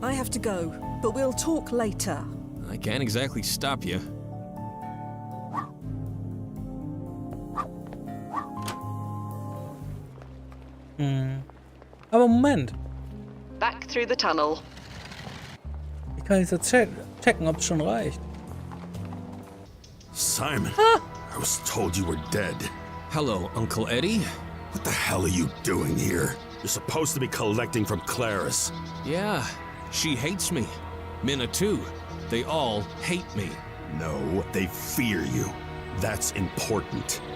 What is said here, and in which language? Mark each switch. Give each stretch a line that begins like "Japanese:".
English: I have to go, but we'll talk later. I can't exactly stop you.
German: Aber Moment.
English: Back through the tunnel.
German: Wie kann ich jetzt checken, ob es schon reicht?
English: Simon, I was told you were dead. Hello, Uncle Eddie. What the hell are you doing here? You're supposed to be collecting from Claris. Yeah, she hates me. Minna too. They all hate me. No, they fear you. That's important.